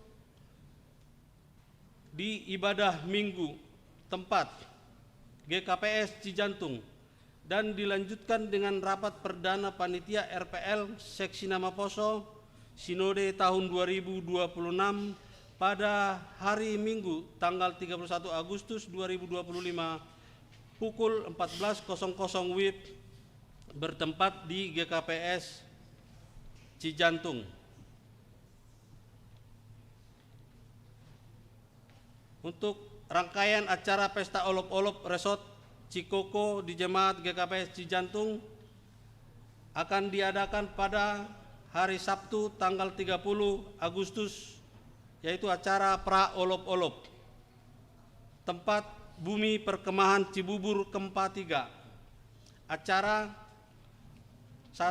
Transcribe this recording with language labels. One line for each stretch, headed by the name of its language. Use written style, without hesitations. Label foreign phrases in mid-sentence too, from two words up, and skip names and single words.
Indonesian: di ibadah Minggu tempat GKPS Cijantung dan dilanjutkan dengan rapat perdana panitia RPL Seksi Nama Poso Sinode tahun 2026 pada hari Minggu tanggal 31 Agustus 2025 pukul 14.00 WIB bertempat di GKPS Cijantung. Untuk rangkaian acara Pesta Olop-Olop Resort Cikoko di Jemaat GKPS Cijantung akan diadakan pada hari Sabtu tanggal 30 Agustus, yaitu acara Pra Olop-Olop. Tempat Bumi Perkemahan Cibubur Kempa 3. Acara 1.